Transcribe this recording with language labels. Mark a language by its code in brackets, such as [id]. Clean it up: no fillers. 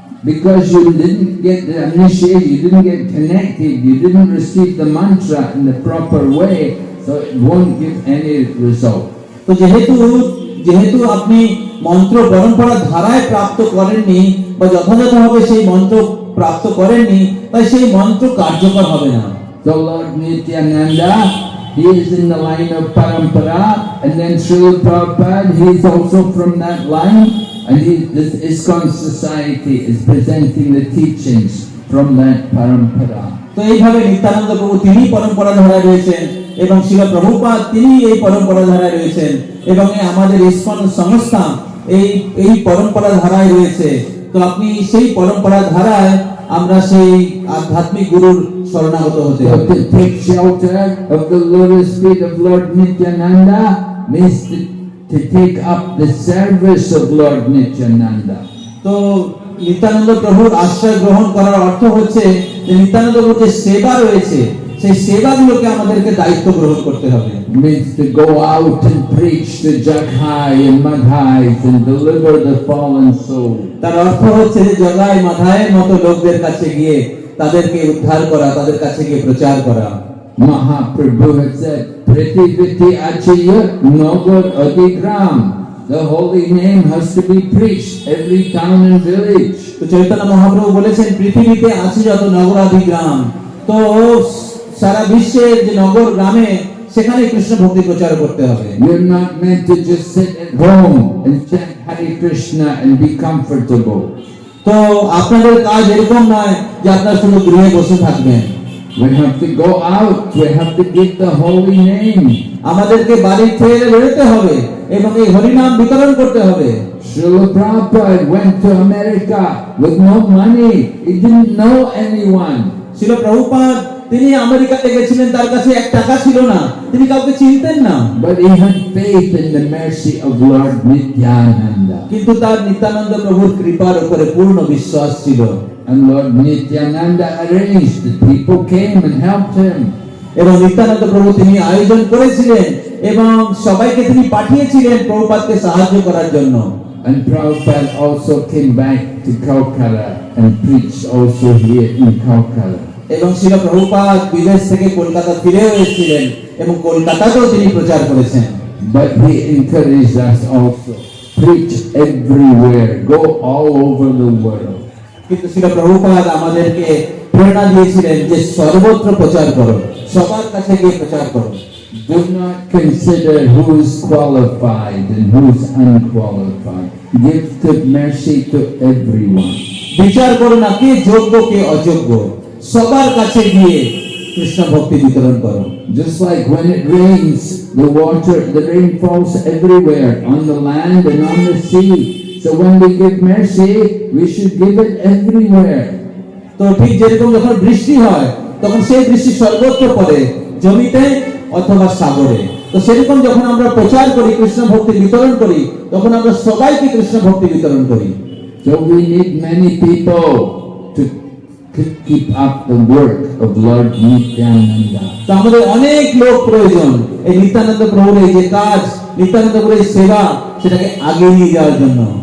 [en] Because you didn't get initiated, you didn't get connected, you didn't receive the mantra in the proper way, so it won't give any result. [bn] তো যেহেতু আপনি মন্ত্র পরম্পরা ধারায় প্রাপ্ত করেননি বা যথাযথভাবে সেই মন্ত্র প্রাপ্ত করেননি, তাই সেই মন্ত্র কার্যকর হবে না। [en] So Lord Nityananda, he is in the line of parampara, and then Srila Prabhupada, he is also from that line, and this ISKCON society is presenting the teachings from that parampara. [bn] তো এইভাবে নিত্যানন্দ প্রভু তিনি পরম্পরা ধারায় রয়েছেন এবং শিল প্রভুপাদ তিনি এই পরম্পরা ধারায় রয়েছেন এবং এই আমাদের ইসকন সংস্থা এই পরম্পরা ধারায় রয়েছে। তো আপনি সেই পরম্পরা ধারায় আমরা সেই আধ্যাত্মিক গুরুর শরণাগত হতে [en] So [bn] হবে। [en] to take shelter of the lotus feet of Lord Nityananda means to take up the service of Lord Nityananda. [bn] তো নিত্যানন্দ প্রভুর আশ্রয় গ্রহণ করার অর্থ হচ্ছে যে নিত্যানন্দ প্রভুর যে সেবা রয়েছে সেই সেবাগুলোকে আমাদেরকে দায়িত্ব গ্রহণ করতে হবে। [en] Means to go out and preach to Jaghai and Madhais and deliver the fallen soul. [bn] তার অর্থ হচ্ছে যে জগাই মাথায়ের মতো লোকদের কাছে গিয়ে তাদেরকে উদ্ধার করা, তাদের কাছে গিয়ে প্রচার করা। [en] Mahaprabhu had said, [bn] Prativiti Achaya Nagar Adigram. [en] The holy name has to be preached every town and village. [bn] তো চৈতন্য মহাপ্রভু বলেছেন পৃথিবীতে আছে যত নগরাদি গ্রাম, তো সারা বিশ্বের যে নগর গ্রামে সেখানে কৃষ্ণ ভক্তি প্রচার করতে হবে। [en] You're not meant to just sit at home and chant Hare Krishna and be comfortable. [bn] তো আপনাদের কাজ এরকম নয় যে আপনারা শুধু গৃহে বসে থাকবেন। [en] We have to go out. We have to give the holy name. [bn] আমাদেরকে বাড়ি থেকে বেরোতে হবে এবং এই হরিনাম বিতরণ করতে হবে। [en] Srila Prabhupada went to America with no money. He didn't know anyone. [bn] শিল প্রভুপাদ তিনি আমেরিকাতে গেছিলেন, তার কাছে 1 টাকা ছিল না, তিনি কাউকে চিনতেন না, [en] But he had faith in the mercy of Lord Nityananda. [bn] কিন্তু তার নিত্যানন্দ প্রভুর কৃপার উপরে পূর্ণ বিশ্বাস ছিল। [en] And Lord Nityananda arranged that people came and helped him. [bn] এবং নিত্যানন্দ প্রভু তিনি আয়োজন করেছিলেন এবং সবাইকে তিনি পাঠিয়েছিলেন প্রভুপাদকে সাহায্য করার জন্য। [en] And Prabhupada also came back to Calcutta and preached also here in Calcutta. [bn] এবং শিল প্রভুপাদ বিদেশ থেকে কলকাতা ফিরেও এসেছিলেন এবং কলকাতাতেও তিনি প্রচার করেছেন। [en] But he encouraged us also, preach everywhere, go all over the world. [bn] কিন্তু শিল প্রভুপাদ আমাদেরকে প্রেরণা দিয়েছিলেন যে সর্বত্র প্রচার করো, সবার কাছে গিয়ে প্রচার করো। [en] Do not consider who's qualified and who's unqualified. Give good mercy to everyone. [bn] বিচার করো না কে যোগ্য কে অযোগ্য, সবার কাছে গিয়ে কৃষ্ণ ভক্তি বিতরণ করো। [en] Just like when it rains, the rain falls everywhere, on the land and on the sea. So when we give mercy, we should give it everywhere. [bn] তো ঠিক যেরকম যখন বৃষ্টি হয় তখন সেই বৃষ্টি সর্বত্র পড়ে, জমিতে অথবা সাগরে। তো সেরকম যখন আমরা প্রচার করি, কৃষ্ণ ভক্তি বিতরণ করি, তখন আমরা সবাইকে কৃষ্ণ ভক্তি বিতরণ করি। [en] So we need many people to to keep up the work of Lord Nityananda. [bn] তো আমাদের অনেক লোক প্রয়োজন এই নিত্যানন্দ প্রভুর এই যে কাজ, নিত্যানন্দ প্রভুর এই সেবা, সেটাকে আগে নিয়ে যাওয়ার জন্য।